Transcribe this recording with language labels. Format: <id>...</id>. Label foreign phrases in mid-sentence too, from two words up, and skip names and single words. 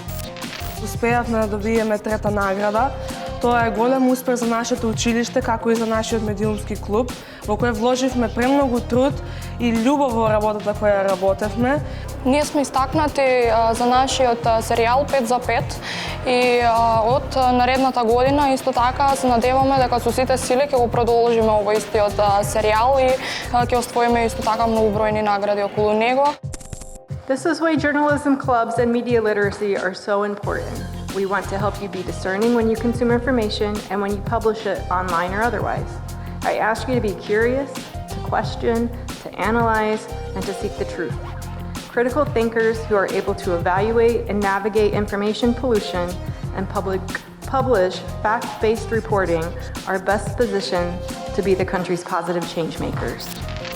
<mk>Успеавме да добиеме трета награда. Тоа е голем успех за нашето училиште, како и за нашиот медиумски клуб, во кој вложивме премногу труд и љубов во работата која работевме. Ние сме истакнати за нашиот серијал 5 за 5 и од наредната година исто така се надеваме дека со сите сили ќе го продолжиме овој истиот серијал и ќе освоиме исто така многобројни награди околу него.</mk> <en>This is why journalism clubs and media literacy are so important. We want to help you be discerning when you consume information and when you publish it online or otherwise. I ask you to be curious, to question, to analyze, and to seek the truth. Critical thinkers who are able to evaluate and navigate information pollution and publish fact-based reporting are best positioned to be the country's positive change makers.</en>